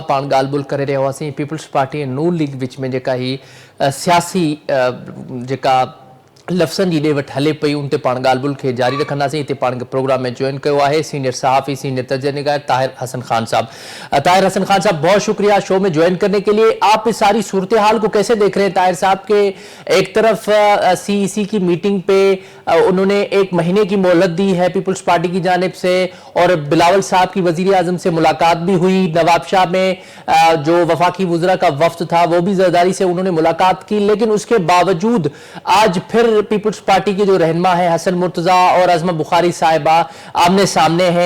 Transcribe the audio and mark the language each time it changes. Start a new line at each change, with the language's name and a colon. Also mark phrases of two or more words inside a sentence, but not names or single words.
Sindhi: पाण ॻाल्हि ॿोल करे रहिया हुआसीं पीपल्स पार्टी ऐं नून लीग विच में जेका ही सियासी जेका लफ़्ज़नि जी ॾे वठि हले पई, उन ते पाण ॻाल्हि ॿोल खे जारी रखंदासीं। हिते पाण खे प्रोग्राम में ज्वाइन कयो आहे सीनियर सहाफ़ी, सीनियर तजनिगार ताहिर हसन खान साहब।
Urdu: طاہر حسن خان صاحب، بہت شکریہ شو میں جوائن کرنے کے لیے. آپ اس ساری صورت حال کو کیسے دیکھ رہے ہیں طاہر صاحب کے؟ ایک طرف سی ای سی کی میٹنگ پہ انہوں نے 1 مہینے کی مہلت دی ہے پیپلز پارٹی کی جانب سے، اور بلاول صاحب کی وزیر اعظم سے ملاقات بھی ہوئی، نواب شاہ میں جو وفاقی وزراء کا وفد تھا وہ بھی زرداری سے انہوں نے ملاقات کی، لیکن اس کے باوجود آج پھر پیپلز پارٹی کے جو رہنما ہے حسن مرتضیٰ اور عظمیٰ بخاری صاحبہ آمنے سامنے ہیں.